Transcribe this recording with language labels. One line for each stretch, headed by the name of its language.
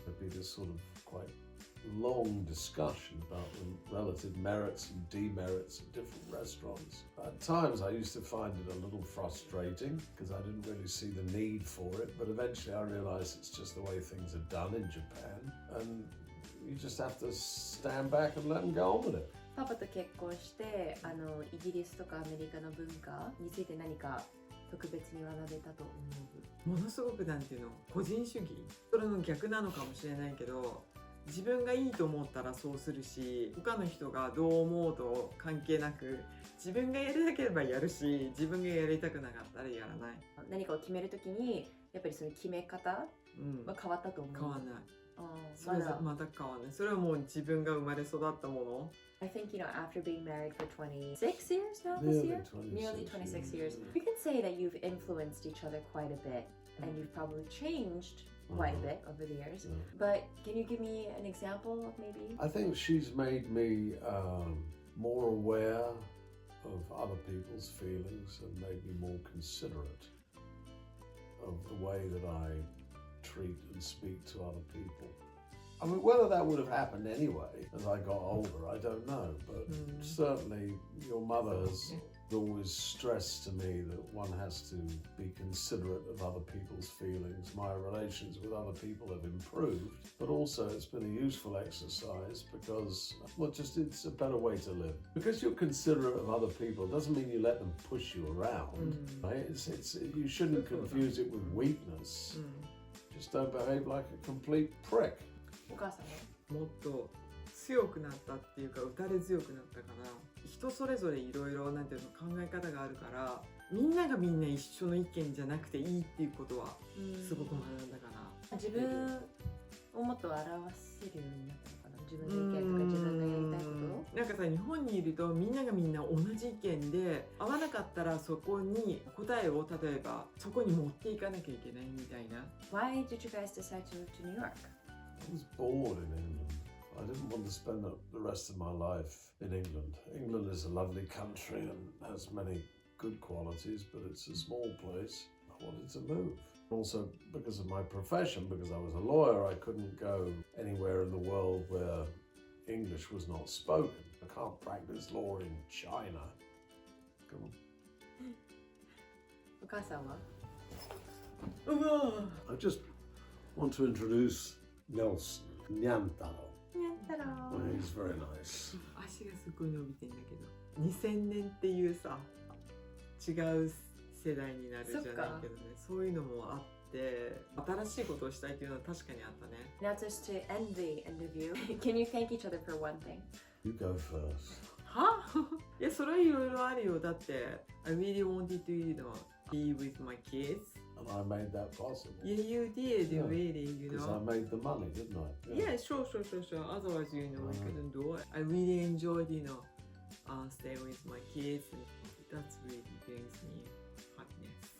English: There'd be this sort of quite long discussion about the relative merits and demerits of different restaurants. At times I used to find it a little frustrating because I didn't really see the need for it, but eventually I realized it's just the way things are done in Japan, and you just have to stand back and let them go on with it.
Japanese: パパと結婚してイギリスとかアメリカの文化について何か特別に学べたと思う？ものすごくなんていうの、個人主義、それの逆なのかもしれないけど、自分がいいと思ったらそうするし、他の人がどう思うと関係なく自分がやりたければやるし、自分がやりたくなかったらやらない。何かを決めるときにやっぱりその決め方は変わったと思う？変わらない。そまれだまた変わらない。それはもう自分が生まれ育ったもの。
English: I think, after being married for 26 years now this year? Nearly 26 years. You can say that you've influenced each other quite a bit, and you've probably changed quite a bit over the years. But can you give me an example of maybe? I think she's made me more aware of other people's feelings and made me more considerate of the way that I treat and speak to other people. I mean, whether that would have happened anyway as I got older, I don't know. But certainly your mother has always stressed to me that one has to be considerate of other people's feelings. My relations with other people have improved, but also it's been a useful exercise because, well, just it's a better way to live. Because you're considerate of other people doesn't mean you let them push you around, right? It's you shouldn't confuse it with weakness. Just don't behave like a complete prick.
Japanese: お母さんはもっと強くなったっていうか、打たれ強くなったかな。人それぞれいろいろなんていうの考え方があるから、みんながみんな一緒の意見じゃなくていいっていうことはすごく学んだかな。自分をもっと表せるようになったのかな。自分の意見とか自分のやりたいこと。なんかさ、日本にいるとみんながみんな同じ意見で合わなかったらそこに答えを例えばそこに持っていかなきゃいけないみたいな。
English: Why did you guys decide to move to New York? I was bored in England. I didn't want to spend the rest of my life in England. England is a lovely country and has many good qualities, but it's a small place. I wanted to move. Also, because of my profession, because I was a lawyer, I couldn't go anywhere in the world where English was not spoken. I can't practice law in China. Come on.
Japanese: お母さんは
English: I just want to introduce Nelson Nyantaro.
Japanese: やったら
English: He's very nice.
Japanese: 足がすごい伸びてんだけど、2000年っていうさ、違う世代になるじゃないけどね、そういうのもあって新しいことをしたいっていうのは確かにあったね。
English: Now just to end the interview, can you thank each other for one thing? You go first.
Japanese: はいや、それはいろいろあるよ。
English: だって I really wanted to, be with my kids. And I made that possible. Yeah, you did, Yeah. really, Because I made the money, didn't I? Yeah, sure. Otherwise, we couldn't do it. I really enjoyed, staying with my kids. And that's really brings me happiness.